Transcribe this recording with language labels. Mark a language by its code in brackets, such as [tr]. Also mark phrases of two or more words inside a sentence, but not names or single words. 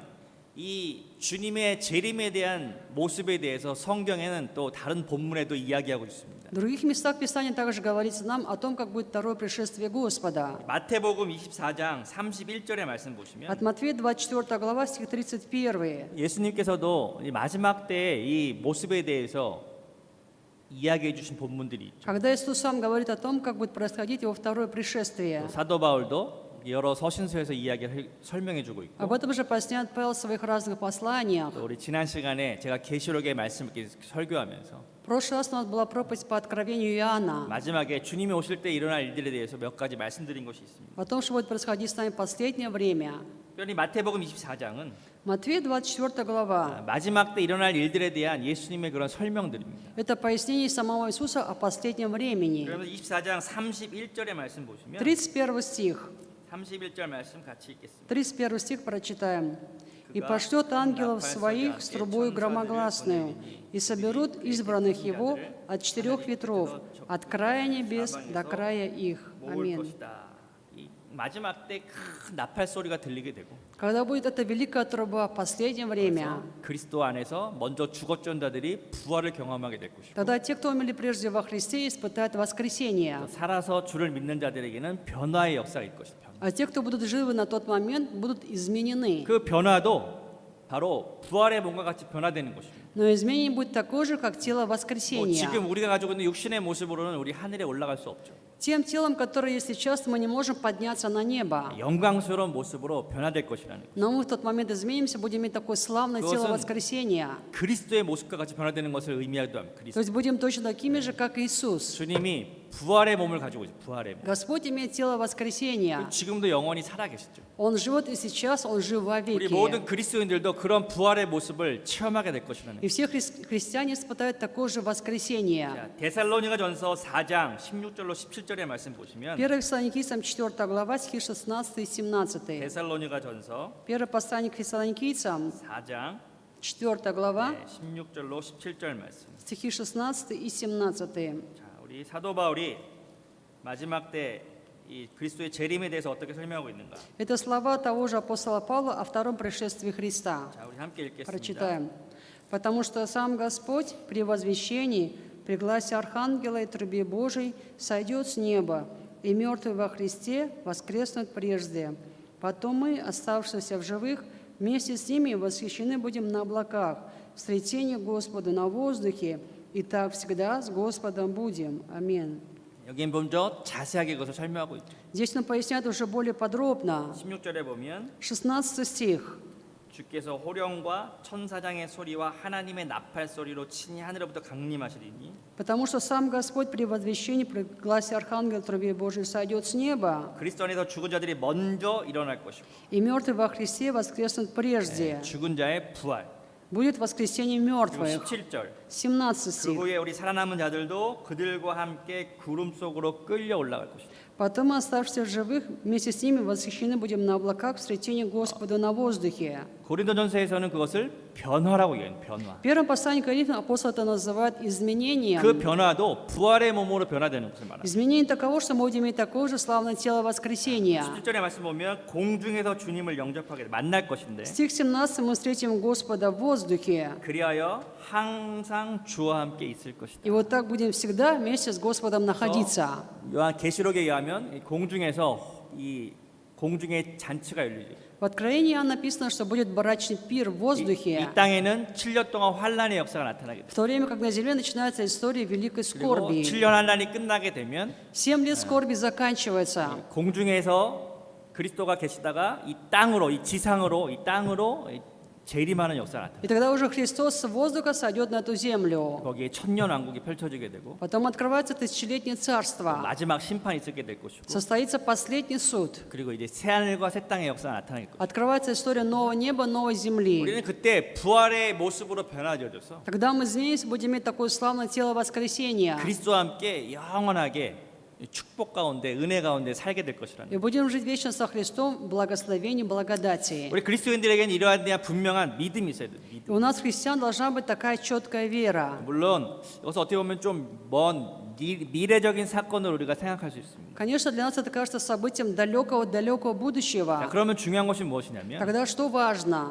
[ko] 그러면 이 주님의 재림에 대한 모습에 대해서 성경에는 또 다른 본문에도 이야기하고 있습니다. [ru] В других местах Писания также говорится нам о том, как будет второе пришествие Господа. [ko] 마태복음 24장 31절의 말씀 보시면 [ru] От Матфея 24 глава, стих 31. [ko] 예수님께서도 이 마지막 때의 이 모습에 대해서 이야기해 주신 본문들이 있죠. [ru] Когда Иисус сам говорит о том, как будет происходить его второе пришествие. [ko] 사도 바울도 여러 서신서에서 이야기를 설명해 주고 있고 [ru] Об этом же поясняет Павел в своих разных посланиях. [ko] 또 우리 지난 시간에 제가 계시록의 말씀을 이렇게 설교하면서 [ru] В прошлый раз у нас была проповедь по откровению Иоанна. [ko] 마지막에 주님이 오실 때 일어날 일들에 대해서 몇 가지 말씀드린 것이 있습니다. [ru] О том, что будет происходить с нами в последнее время. [ko] 특별히 마태복음 24장은 [ru] Матфея 24 глава. [ko] 마지막 때 일어날 일들에 대한 예수님의 그런 설명들입니다. [ru] Это пояснение самого Иисуса о последнем времени. [ko] 그러면 24장 31절의 말씀 보시면 [ru] 31 стих. [ko] 31절 말씀 같이 읽겠습니다. [ru] 31 стих прочитаем. «И пошлет ангелов своих с трубой громогласную, и соберут избранных его от четырех ветров, от края небес до края их». [ko] 모을 [ru] Аминь. [ko] 것이다. 이 마지막 때 큰 나팔 소리가 들리게 되고 [ru] Когда будет эта великая труба в последнее время, [ko] 그리스도 안에서 먼저 죽었던 자들이 부활을 경험하게 될 것이고 [ru] тогда те, кто умерли прежде во Христе, испытают воскресение. [ko] 살아서 주를 믿는 자들에게는 변화의 역사가 있을 것이다. [ru] А те, кто будут живы на тот момент, будут изменены. [ko] 그 변화도 바로 부활의 몸과 같이 변화되는 것입니다. [ru] Но изменение будет такое же, как тело [ko] 뭐 [ru] воскресения. [ko] 지금 우리가 가지고 있는 육신의 모습으로는 우리 하늘에 올라갈 수 없죠. [ru] Тем телом, которое есть сейчас, мы не можем подняться на небо. [ko] 영광스러운 모습으로 변화될 것이라는 것. [ru] Но мы в тот момент изменимся, будем иметь такое славное тело [ko] 그것은 [ru] воскресения. [ko] 그리스도의 모습과 같이 변화되는 것을 의미하기도 합니다. [ru] То [ko] 그리스도. [ru] есть будем точно такими же, как Иисус. [ko] 주님이 부활의 몸을 가지고 있어요. 부활의 몸. [ru] Господь имеет тело воскресения. [ko] 지금도 영원히 살아계시죠. [ru] Он живет и сейчас, Он жив [ko] 우리 모든 [ru] вовеки. [ko] 그리스도인들도 그런 부활의 모습을 체험하게 될 것이라는 [ru] И [ko] 것. [ru] все христиане испытают такое же воскресение. [ko] 자, 데살로니가전서 4장 16절로 17절의 말씀 보시면 [ru] 1 Фессалоникийцам 4 глава, стихи 16 и 17. [ko] 데살로니가전서 [ru] 1 послание к Фессалоникийцам [ko] 4장 [ru] 4 глава, [ko] 16절로 17절 말씀. [ru] стихи 16 и 17. [ko] 자, 우리 사도 바울이 마지막 때 이 그리스도의 재림에 대해서 어떻게 설명하고 있는가? [ru] Это слова того же апостола Павла о втором пришествии Христа. [ko] 자, 우리 함께 읽겠습니다. [ru] Прочитаем. «Потому что сам Господь при возвещении, при гласе архангела и трубе Божией сойдет с неба, и мертвые во Христе воскреснут прежде. Потом мы, оставшиеся в живых, вместе с ними восхищены будем на облаках, в встретении Господу на воздухе, и так всегда с Господом будем». Аминь. [ko] 여기는 먼저 자세하게 그것을 설명하고 있죠. [ru] Здесь он поясняет уже более подробно. [ko] 16절에 보면 [ru] 16 стих. [ko] 주께서 호령과 천사장의 소리와 하나님의 나팔 소리로 친히 하늘로부터 강림하시리니 [ru] «Потому что сам Господь при возвещении, при гласе архангела трубе Божией сойдет с неба, [ko] 그리스도 안에서 죽은 자들이 먼저 일어날 것이고 [ru] и мертвые во Христе воскреснут прежде». [ko] 죽은 자의 부활. [ru] Будет воскресение [ko] 그리고 [ru] мертвых. [ko] 17절 [ru] 17 [ko] 그 [ru] стих. [ko] 후에 우리 살아남은 자들도 그들과 함께 구름 속으로 끌려 올라갈 것이다. [ru] «Потом мы, оставшиеся в живых, вместе с ними восхищены будем на облаках в встретении Господа на воздухе». [ko] 고린도전서에서는 그것을 변화라고 얘기해요. 변화. [ru] В первом послании к Коринфянам апостол это называет изменением. [ko] 그 변화도 부활의 몸으로 변화되는 것을 말합니다. [ru] Изменение таково, что мы будем иметь такое же славное тело воскресения. [ko] 17절의 말씀 보면 공중에서 주님을 영접하게 만날 것인데 [ru] Стих 17 мы встретим Господа в воздухе. [ko] 그리하여 항상 주와 함께 있을 것이다. [ru] И вот так будем всегда вместе с Господом находиться. [ko] 요한 계시록에 의하면 이 공중에서 이 공중의 잔치가 열리죠. [ru] В Откровении Иоанна написано, что будет брачный пир в [ko] 이 [ru] воздухе, [ko] 땅에는 7년 동안 환란의 역사가 나타나게 [ru] в [ko] 돼. [ru] то время как на земле начинается история великой [ko] 그리고 [ru] скорби. [ko] 7년 환란이 끝나게 되면 [ru] 7 лет скорби заканчивается. [ko] 공중에서 그리스도가 계시다가 이 땅으로 이 지상으로 이 땅으로 재림하는 역사가 나타나. [ru] И тогда уже Христос с воздуха сойдет на эту землю. [ko] 거기에 천년 왕국이 펼쳐지게 되고 [ru] Потом открывается тысячелетнее царство. [ko] 마지막 심판이 있게 될 것이고 [ru] Состоится последний суд. [ko] 그리고 이제 새 하늘과 새 땅의 역사가 나타날 것이고 [ru] Открывается история нового неба, новой земли. [ko] 우리는 그때 부활의 모습으로 변화되어져서 [ru] Когда мы изменимся, будем иметь такое славное тело воскресения. [ko] 그리스도와 함께 영원하게 축복 가운데 은혜 가운데 살게 될 것이라는. [ru] И будем жить вечно со Христом в благословении, благодати. [ko] 우리 그리스도인들에게는 이러한 대한 분명한 믿음이 있어야 돼요. 믿음. [ru] И у нас, христиан, должна быть такая четкая вера. [ko] 물론 여기서 어떻게 보면 좀 먼 미래적인 사건을 우리가 생각할 수 있습니다. [ru] Конечно, для нас это кажется событием далекого-далекого [ko] 자, [ru] будущего. [ko] 그러면 중요한 것이 무엇이냐면 [ru] Тогда что важно?